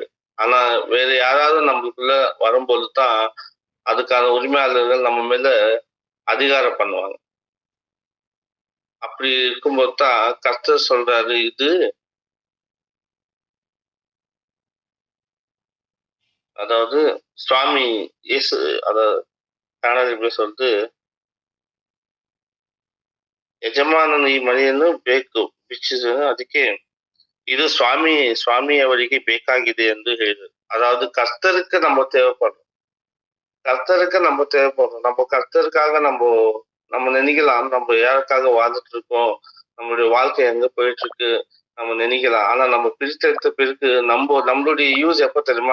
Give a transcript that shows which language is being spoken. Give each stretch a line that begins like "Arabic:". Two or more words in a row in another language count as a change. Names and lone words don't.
Tamil: ஆனா வேற யாராவது நம்மளுக்குள்ள வரும்போதுதான் அதுக்கான உரிமையாளர்கள் நம்ம மேல அதிகாரம் பண்ணுவாங்க. அப்படி இருக்கும்போது தான் கர்த்தர் சொல்றாரு, இது அதாவது சுவாமி இயேசு அத ಕನ್ನಡದಲ್ಲಿ எப்படி சொல்றது,
Kannada: ಯಜಮಾನನ ಈ ಮನೆಯನ್ನು ಬೇಕು ಭಿಕ್ಷಿಸಲು, ಅದಕ್ಕೆ
Tamil: இது சுவாமி
Kannada: அவರಿಗೆ ಬೇಕಾಗಿದೆ ಎಂದು ಹೇಳಿದರು.
Tamil: அதாவது கர்த்தருக்கு நம்ம தேவைப்படுறோம். நம்ம கர்த்தருக்காக நம்ம நினைக்கலாம், நம்ம யாருக்காக வாழ்ந்துட்டு இருக்கோம், நம்மளுடைய வாழ்க்கை எங்க போயிட்டு இருக்கு நம்ம நினைக்கலாம். ஆனா நம்ம பிரித்தெடுத்த பிறகு நம்மளுடைய யூஸ் எப்ப தெரியுமா?